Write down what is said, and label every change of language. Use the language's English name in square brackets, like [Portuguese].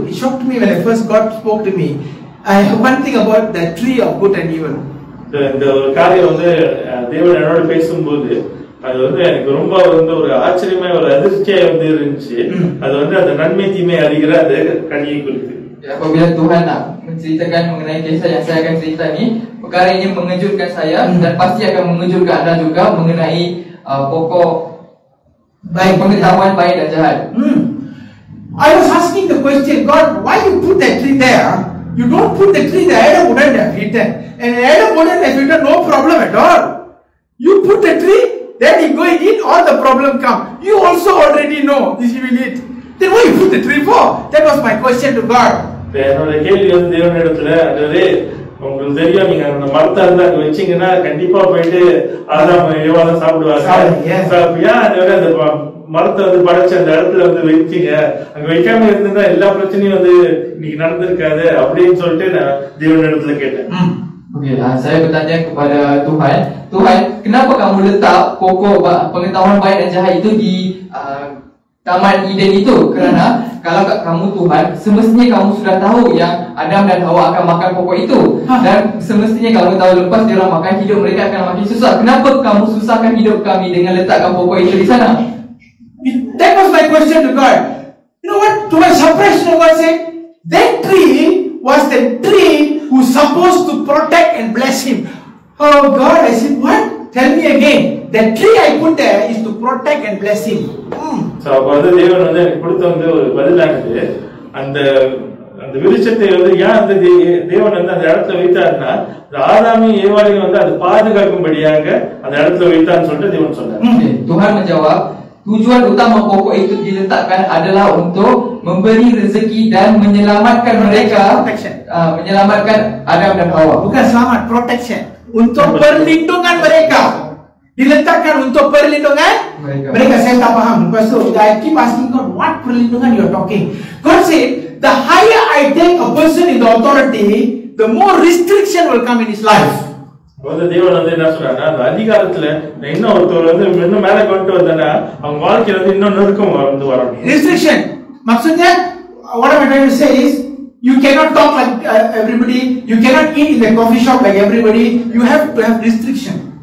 [English] It shocked me when I first God spoke to me. I have one thing about the tree of good and evil. [Tamil] இந்த ஒரு காரியம் வந்து தேவன் என்னோட பேசும்போது அது வந்து எனக்கு ரொம்ப வந்து ஒரு ஆச்சரியமா ஒரு அதிர்ச்சியா வந்து இருந்துச்சு. அது வந்து அந்த நன்மை தீமை அறிகிற அந்த கனியை குறித்து. [Malay] Apabila Tuhan nak menceritakan mengenai kisah yang saya akan cerita ni, perkara ini mengejutkan saya dan pasti akan mengejutkan anda juga mengenai pokok baik, pengetahuan baik dan jahat. [English] I was asking the question, God, why you put that tree there? You don't put the tree there, Adam wouldn't have eaten. And Adam wouldn't have eaten, no problem at all. You put the tree, then he go and eat, all the problem come. You also already know this he will eat. Then why you put the tree for? That was my question to God. [Tamil] என்னோட கேள்வி வந்து தேவனிடத்துல, அதாவது உங்களுக்கு தெரியும், நீங்க அந்த மரத்தை வந்து அங்க வச்சீங்கன்னா கண்டிப்பா போயிட்டு ஆதாம் ஏவாளும் சாப்பிடுவாங்க. அந்த மரத்தை வந்து படைச்சு அந்த இடத்துல வந்து வைத்தீங்க, அங்க வைக்காம இருந்திருந்தா எல்லா பிரச்சனையும் வந்து இன்னைக்கு நடந்திருக்காது அப்படின்னு சொல்லிட்டு நான் தேவன் இடத்துல கேட்டேன். [Malay] Okey, saya bertanya kepada Tuhan, Tuhan, kenapa kamu letak pokok pengetahuan baik dan jahat itu di Taman Eden itu? Kerana kalau kamu Tuhan, semestinya kamu sudah tahu yang Adam dan Hawa akan makan pokok itu. Dan semestinya kamu tahu lepas dia orang makan, hidup mereka akan makin susah. Kenapa kamu susahkan hidup kami dengan letakkan pokok itu di sana? [English] That was my question to God. You know what? To my surprise, you know what I said? That tree was the tree who's supposed to protect and bless him. Oh God, I said, what? Tell me again. The tree I put there is to protect and bless him. [Tamil] So அப்ப வந்து தேவன் வந்து எனக்கு கொடுத்த வந்து ஒரு பதிலானது, அந்த அந்த விருட்சத்தை வந்து ஏன் அந்த தேவன் வந்து அந்த இடத்துல வைத்தாருன்னா, ஆதாமி ஏவாளையும் வந்து அது பாதுகாக்கும்படியாக அந்த இடத்துல வைத்தான்னு சொல்லிட்டு தேவன் சொன்னார். [Malay] Tuhan menjawab, tujuan utama pokok itu diletakkan adalah untuk memberi rezeki dan menyelamatkan mereka, menyelamatkan Adam dan Hawa. Bukan selamat, protection. Untuk perlindungan mereka. Diletakkan untuk perlindungan mereka. Saya tak faham. Lepas tu [English] I keep asking God, what perlindungan you are talking? God said, the higher I take a person in the authority, the more restriction will come in his life. [Tamil] வந்து தேவன் வந்து என்ன சொல்றாங்க, அந்த அதிகாரத்துல இன்னும் ஒருத்தர் வந்து இன்னும் மேல கொண்டு வந்தனா அவங்க வாழ்க்கையில வந்து இன்னும் நெருக்கம் வந்து வரணும். [English] Restriction. [Malay] Maksudnya, [English] what am I trying to say is, you cannot talk like everybody, you cannot eat in the coffee shop like everybody, you have to have restriction.